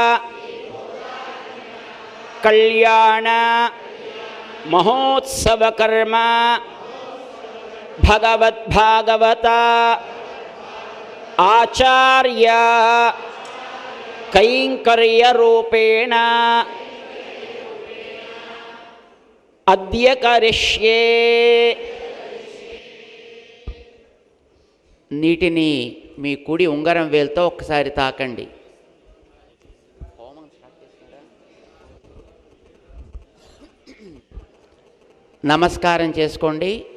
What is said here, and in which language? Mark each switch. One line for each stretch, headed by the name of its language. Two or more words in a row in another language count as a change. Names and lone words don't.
Sanskrit: कल्याण महोत्सव कर्म भगवद्भागवत आचार्य कैंकर्य रूपेण अद्य करिष्ये।
Telugu: నీటిని మీ కుడి ఉంగరం వేలుతో ఒక్కసారి తాకండి. నమస్కారం చేసుకోండి.